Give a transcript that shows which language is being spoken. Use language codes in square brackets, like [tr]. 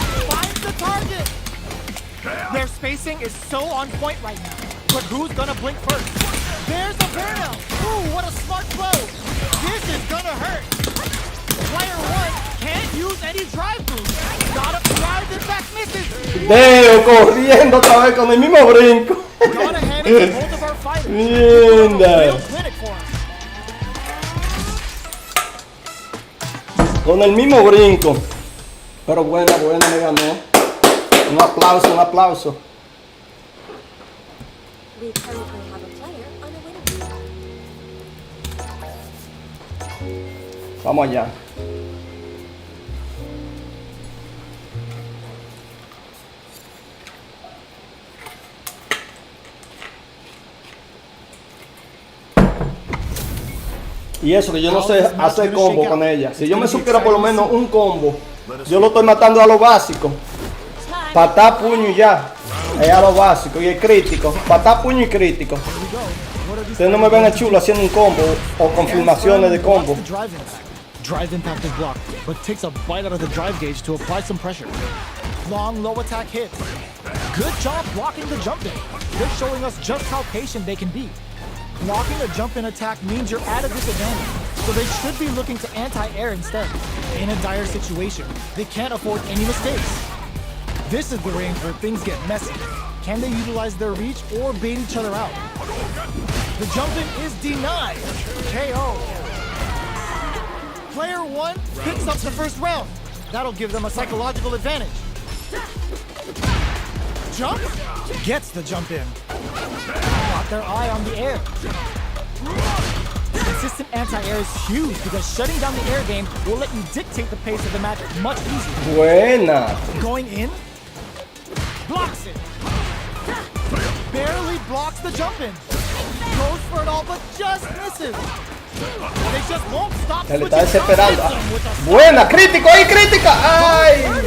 [en] Finds the target. Their spacing is so on point right now. But who's gonna blink first? There's a burnout. Ooh, what a smart throw. This is gonna hurt. Player one can't use any drive boost. Gotta drive it back, misses. [es] Deo corriendo otra vez con el mismo brinco. [en] Gotta hand it to both of our fighters. [es] Linda. [en] Real clinic for us. [es] Con el mismo brinco. Pero buena, me ganó. Un aplauso, un aplauso. [en] We currently have a player on the winning side. [es] Vamos allá. Y eso que yo no sé hacer combo con ella. Si yo me supiera por lo menos un combo, yo lo estoy matando a lo básico. Patá, puño y ya. Es a lo básico. Y el crítico. Patá, puño y crítico. Ustedes no me ven el chulo haciendo un combo o confirmaciones de combo. [en] Drive impact is blocked, but takes a bite out of the drive gauge to apply some pressure. Long, low attack hits. Good job blocking the jump in. They're showing us just how patient they can be. Blocking a jump in attack means you're at a disadvantage, so they should be looking to anti-air instead. In a dire situation, they can't afford any mistakes. This is the range where things get messy. Can they utilize their reach or bait each other out? The jump in is denied. KO. Player 1 picks up the first round. That'll give them a psychological advantage. Jump? Gets the jump in. Got their eye on the air. Consistent anti-air is huge because shutting down the air game will let you dictate the pace of the match much easier. [es] Buena. [en] Going in. Blocks it. Barely blocks the jump in. Goes for it all but just misses. They just won't stop. [es] Se le está desesperando. Buena, crítico, ahí crítica. Ay.